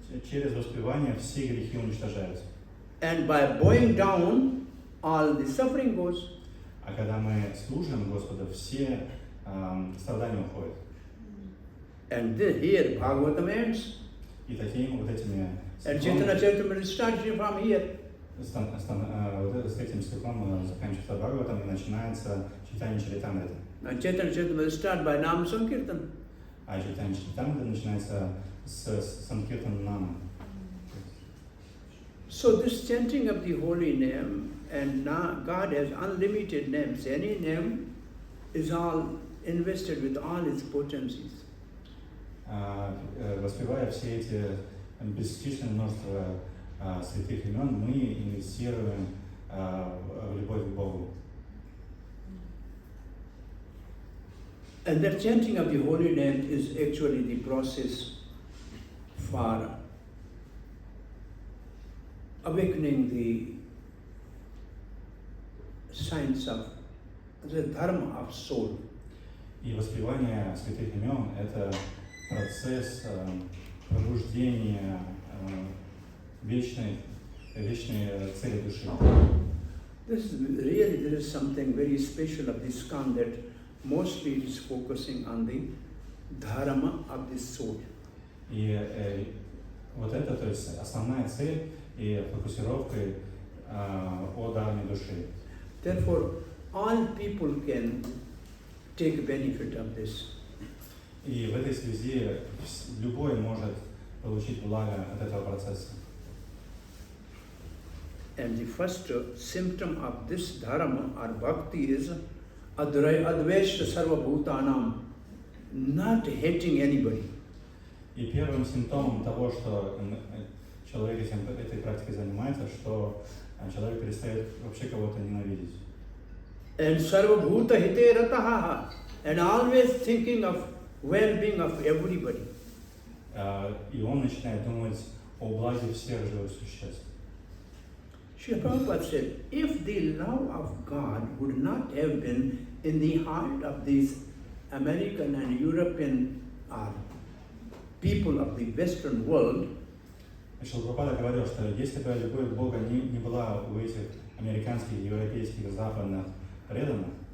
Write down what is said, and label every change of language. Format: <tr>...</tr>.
<ru>Через воспевание все грехи уничтожаются.</ru> <en>And by bowing down, all the suffering goes.</en> <ru>А когда мы служим Господу, все страдания уходят.</ru> <en>And here Bhagavatam ends.</en> <ru>И такими вот этими</ru> <en>And Chaitanya Charitamrita starts from here.</en> <ru>с этим стихом заканчивается Бхагаватам и начинается Чайтанья Чаритамрита.</ru> <en>And Chaitanya Charitamrita starts by Nam Sankirtan.</en> <ru>А Чайтанья Чаритамрита начинается с Санкиртана Нама.</ru> <en>So this chanting of the holy name, and now God has unlimited names. Any name is all invested with all its potencies.</en> <ru>Воспевая все эти бесчисленное множество святых имен, мы инвестируем в любовь к Богу.</ru> <en>And the chanting of the holy name is actually the process for awakening the science of the dharma of soul.</en> <ru>И воспевание святых имен – это процесс пробуждения вечной цели души.</ru> <en>There is something very special of this ISKCON that mostly it is focusing on the dharma of the soul.</en> <ru>И вот это, то есть основная цель и фокусировкой о дharме души.</ru> <en>Therefore, all people can take benefit of this.</en> <ru>И в этой связи любой может получить благо от этого процесса.</ru> <en>And the first symptom of this dharma or bhakti is</en> <sa>advaita sarvabhutanam,</sa> <en>not hating anybody.</en> <ru>И первым симптомом того, что человек этой практикой занимается, что человек перестает вообще кого-то ненавидеть.</ru> <en>And</en> <sa>sarvabhuta hite rataha,</sa> <en>and always thinking of well-being of everybody.</en> <ru>И он начинает думать о благе всех живых существ.</ru> <en>Srila Prabhupada said, if the love of God would not have been in the heart of these American and European people of the Western world,</en> <ru>Шрила Прабхупада говорил, что если бы любовь Бога не была у этих американских, европейских, западных преданных,</ru>